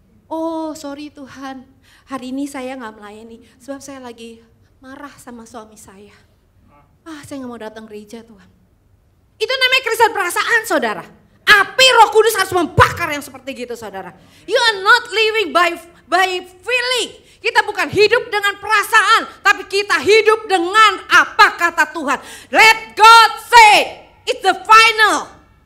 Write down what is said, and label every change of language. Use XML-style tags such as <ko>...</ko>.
<en>Oh sorry</en> <id>Tuhan, hari ini saya gak melayani, sebab saya lagi marah sama suami saya. Saya gak mau datang gereja Tuhan. Itu namanya Kristen perasaan, saudara. Api Roh Kudus harus membakar yang seperti gitu, saudara.</id> <en>You are not living by feeling.</en> <id>Kita bukan hidup dengan perasaan, tapi kita hidup dengan apa kata Tuhan.</id> <en>Let God say, it's the final.</en>